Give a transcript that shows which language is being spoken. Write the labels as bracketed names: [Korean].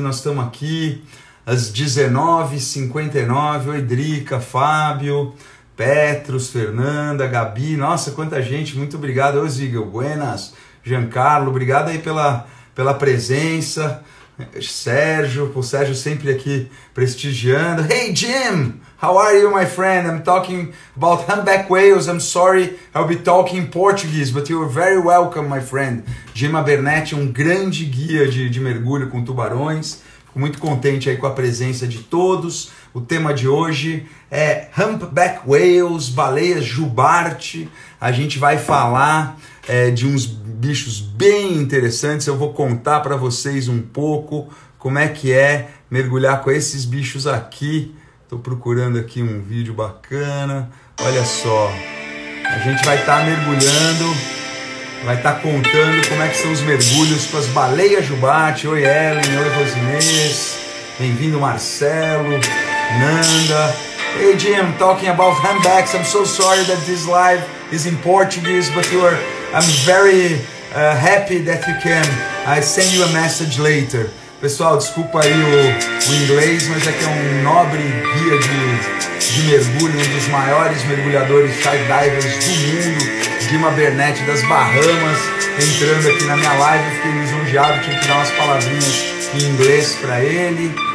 [Portuguese] Nós estamos aqui às 19h59. Oi, Drica, Fábio, Petros, Fernanda, Gabi. Nossa, quanta gente, muito obrigado. Ô, Zigel, buenas. Giancarlo, obrigado aí pela presença. Sérgio, o Sérgio sempre aqui prestigiando. [English] Hey Jim, how are you, my friend? I'm talking about humpback whales. I'm sorry, I'll be talking in Portuguese, but you're very welcome, my friend. [Portuguese] Jim Abernethy, um grande guia de mergulho com tubarões. Fico muito contente aí com a presença de todos. O tema de hoje é humpback whales, baleias jubarte. A gente vai falar de uns bichos bem interessantes. Eu vou contar para vocês um pouco como é que é mergulhar com esses bichos aqui. Estou procurando aqui um vídeo bacana. Olha só, a gente vai estar mergulhando, vai estar contando como é que são os mergulhos com as baleias jubarte. Oi Ellen, oi Rosinês, bem-vindo Marcelo, Nanda. [English] Hey Jim, I'm talking about humpbacks. I'm so sorry that this live is in Portuguese, but I'm very happy that you can. I send you a message later. [Portuguese] Pessoal, desculpa aí o inglês, mas aqui é um nobre guia de mergulho, um dos maiores mergulhadores side divers do mundo, Jim Abernethy das Bahamas, entrando aqui na minha live. Fiquei lisonjeado, tive que dar umas palavrinhas em inglês para ele.